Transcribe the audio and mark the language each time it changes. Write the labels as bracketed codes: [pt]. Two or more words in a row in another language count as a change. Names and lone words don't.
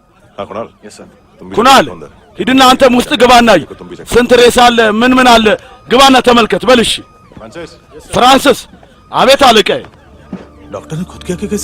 [hi] हाँ कुणाल [en] yes sir [am] ኩናል ሂድና አንተም ውስጥ ግባና ስንት ሬሳ አለ ምን አለ ግባና ተመልከት በልሽ ፍራንሲስ አቤት አለቃዬ [hi] डॉक्टर ने खुद क्या कैसे